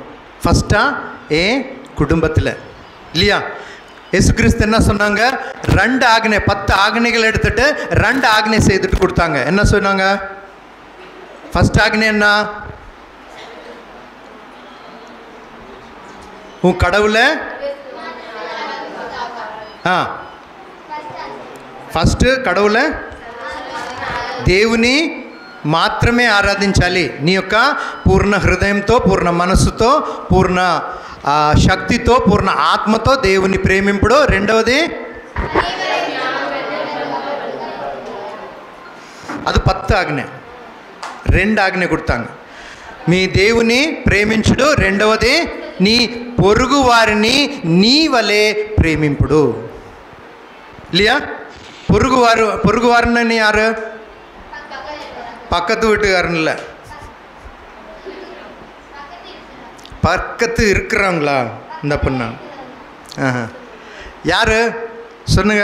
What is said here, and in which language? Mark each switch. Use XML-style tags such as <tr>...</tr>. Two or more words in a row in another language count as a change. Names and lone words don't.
<ta>ஃபஸ்ட்டாக ஏன் குடும்பத்தில் இல்லையா? இயேசு கிறிஸ்து என்ன சொன்னாங்க? 2 ஆக்ஞை, 10 ஆக்ஞைகள் எடுத்துட்டு 2 ஆக்ஞை செய்துட்டு கொடுத்தாங்க. என்ன சொன்னாங்க? ஃபர்ஸ்ட் ஆக்ஞை என்ன? உன் கடவுளை</ta> <te>ఫస్ట్ కడవులే దేవుని మాత్రమే ఆరాధించాలి. నీ యొక్క పూర్ణ హృదయంతో, పూర్ణ మనస్సుతో, పూర్ణ శక్తితో, పూర్ణ ఆత్మతో దేవుని ప్రేమింపుడు. రెండవది అది 10 ఆజ్ఞ. 2 ఆజ్ఞ கொடுத்தாங்க. మీ దేవుని ప్రేమించుడు. రెండవది నీ పొరుగు వారిని నీ వలె ప్రేమింపుడు.</te> <ta>இல்லையா? பொருகுவாருன்னு யாரு? பக்கத்து வீட்டுக்காரன் இல்லை, பக்கத்து இருக்கிறாங்களா இந்த பொண்ணா? யாரு சொன்னுங்க.</ta>